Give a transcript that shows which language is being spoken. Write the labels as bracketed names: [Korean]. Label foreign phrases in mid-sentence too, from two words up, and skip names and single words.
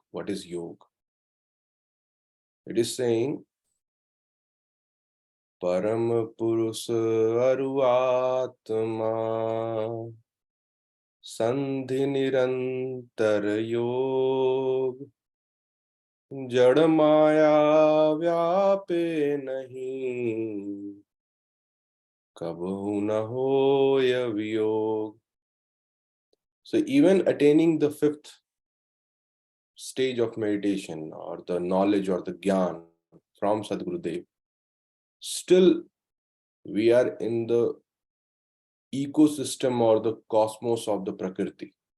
[English] What is yoga? It is saying [Hindi] परम पुरुष अरुआत्मा संधि निरंतर योग जड़ माया व्यापे नहीं, कबहु न होय वियोग. [English] So even attaining the fifth stage of meditation, or the knowledge or the gyan from Sadgurudev, still we are in the ecosystem or the cosmos of the Prakriti.